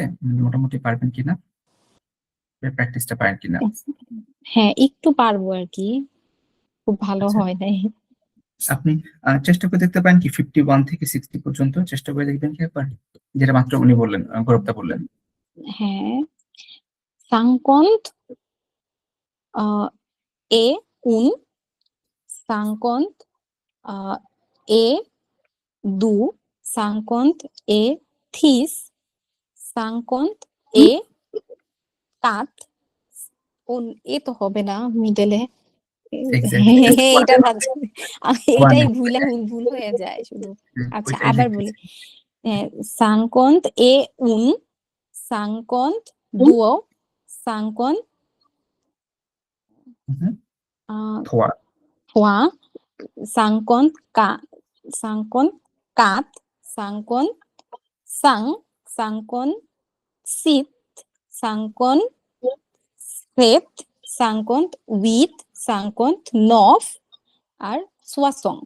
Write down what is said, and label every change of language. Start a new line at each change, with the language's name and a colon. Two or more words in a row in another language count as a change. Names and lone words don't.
Bangla: মোটামুটি পারবেন কিনা, প্র্যাকটিসটা পারেন কিনা? হ্যাঁ, একটু পারবো আর কি, খুব ভালো আচ্ছা, হয় নাই। আপনি চেষ্টা করে দেখতে পারেন কি 51 থেকে 60 পর্যন্ত চেষ্টা করে দেখবেন কি একবার, যেটা মাত্র উনি বললেন, গৌরবদা বললেন।
French: হ্যাঁ, 50 et un, 50 et deux, 50 et six, 50 et quatre,
Bangla: এ তো হবে না মিডলে। এটা এটাই ভুল হয়ে যায় শুধু। আচ্ছা, আবার বলি, 50
French: et un, 50 deux,
Bangla: 50
French: trois, trois, 54, 54, 55, 56, 57, 58, 59 আর 60।